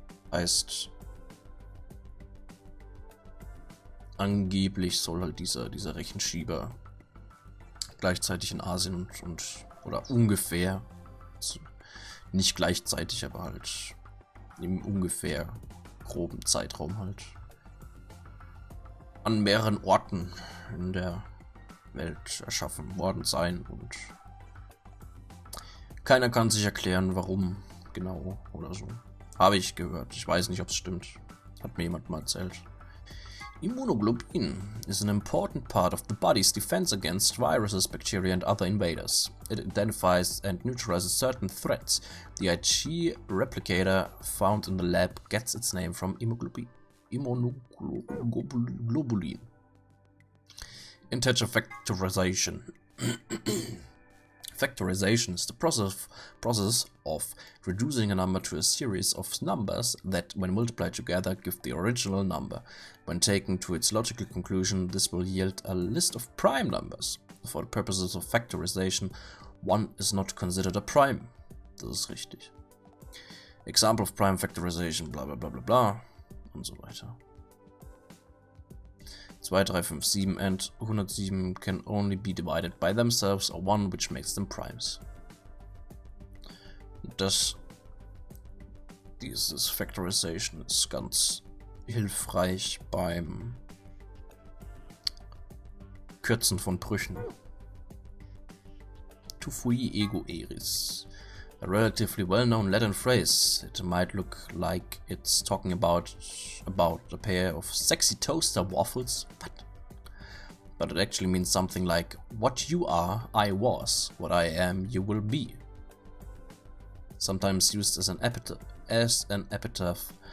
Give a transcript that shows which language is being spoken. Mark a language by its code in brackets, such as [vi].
[de] Heißt, angeblich soll halt dieser Rechenschieber gleichzeitig in Asien oder ungefähr, also nicht gleichzeitig, aber halt im ungefähr groben Zeitraum halt an mehreren Orten in der Welt erschaffen worden sein und keiner kann sich erklären, warum genau oder so. Habe ich gehört. Ich weiß nicht, ob es stimmt. Hat mir jemand mal erzählt. [en] Immunoglobulin is an important part of the body's defense against viruses, bacteria and other invaders. It identifies and neutralizes certain threats. The IG replicator found in the lab gets its name from immunoglobulin. Integer factorization. Factorization is the process of reducing a number to a series of numbers that, when multiplied together, give the original number. When taken to its logical conclusion, this will yield a list of prime numbers. For the purposes of factorization, 1 is not considered a prime. [de] Das ist richtig. [en] Example of prime factorization, bla bla bla bla bla [de] und so weiter. [en] 2, 3, 5, 7 and 107 can only be divided by themselves or 1, which makes them primes. [de] Dieses Factorization ist ganz hilfreich beim Kürzen von Brüchen. [la] Tu fui ego eris. [en] A relatively well-known Latin phrase. It might look like it's talking about a pair of sexy toaster waffles, but it actually means something like, what you are, I was. What I am, you will be. Sometimes used as an epitaph.